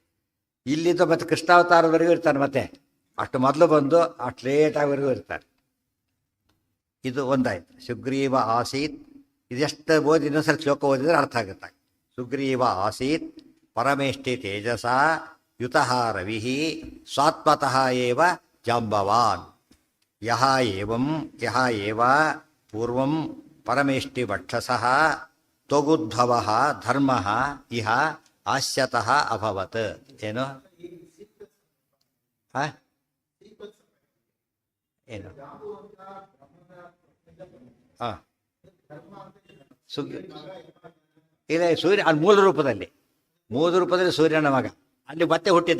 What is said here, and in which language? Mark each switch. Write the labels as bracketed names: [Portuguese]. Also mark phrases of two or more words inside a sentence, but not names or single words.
[Kannada] ಇಲ್ಲಿದ್ದು ಮತ್ತು ಕೃಷ್ಣಾವತಾರದವರೆಗೂ ಇರ್ತಾನೆ. ಮತ್ತೆ ಅಷ್ಟು ಮೊದಲು ಬಂದು ಅಷ್ಟು ಲೇಟಾಗಿವರೆಗೂ ಇರ್ತಾರೆ. ಇದು ಒಂದಾಯ್ತು. [Sanskrit] ಸುಗ್ರೀವ ಆಸೀತ್. [Kannada] ಇದೆಷ್ಟು ಓದಿ ಇನ್ನೊಂದ್ಸಲ ಶ್ಲೋಕ ಓದಿದ್ರೆ ಅರ್ಥ ಆಗುತ್ತೆ. [Sanskrit] ಸುಗ್ರೀವ ಆಸೀತ್ ಪರಮೇಷ್ಠಿ ತೇಜಸ ಯುತಃ ರವಿ ಸ್ವಾತ್ಮತಃ ಏವ ಜಾಂಬವಾನ್ ಯಹ ಏವ ಪೂರ್ವಂ ಪರಮೇಷ್ಟಿ ವಕ್ಷಸಃ ತ್ವಗುದ್ಭವಃ ಧರ್ಮಃ ಇಹ ಆಸ್ಯತಃ ಅಭವತ್. [Kannada] ಏನು ಏನು ಹಾಂ ಇಲ್ಲ, ಸೂರ್ಯ ಅಲ್ಲಿ ಮೂಲ ರೂಪದಲ್ಲಿ ಸೂರ್ಯನ ಮಗ ಅಲ್ಲಿ ಮತ್ತೆ ಹುಟ್ಟಿದ್ದ.